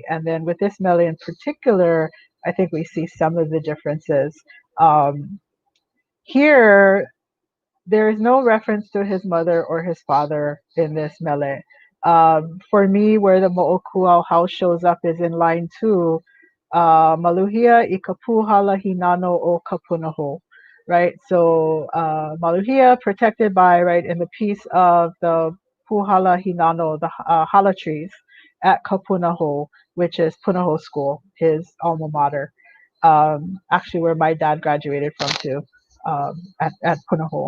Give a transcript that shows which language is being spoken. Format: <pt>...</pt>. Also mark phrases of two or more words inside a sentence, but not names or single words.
<en>And then with this mele in particular, I think we see some of the differences. Um, Here, there is no reference to his mother or his father in this mele. For me, where the Mo'okuau house shows up is in line 2,</en> <haw>Maluhia i kapuhala hinano o kapunaho,</haw> <en>right? So Maluhia protected by, right, in the piece of the</en> <haw>puhala hinano,</haw> <en>the hala trees at Kapunaho, which is Punaho School, his alma mater. Actually, where my dad graduated from too, at Punaho.</en>